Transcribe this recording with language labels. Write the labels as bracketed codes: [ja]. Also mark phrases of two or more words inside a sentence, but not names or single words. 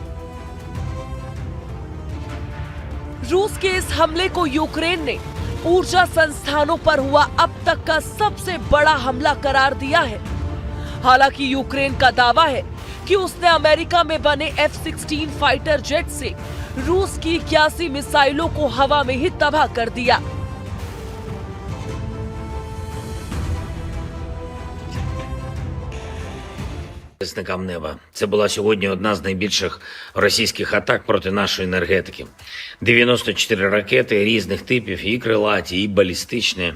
[hi] रूस के इस हमले को यूक्रेन ने ऊर्जा संस्थानों पर हुआ अब तक का सबसे बड़ा हमला करार दिया है। हालांकि यूक्रेन का दावा है कि उसने अमेरिका में बने F-16 [en] fighter jet [hi] से रूस की 81 मिसाइलों को हवा में ही तबाह कर दिया। [uk] Захисникам неба. Це була сьогодні одна з найбільших російських атак проти нашої енергетики. 94 ракети різних типів, і крилаті, і балістичні.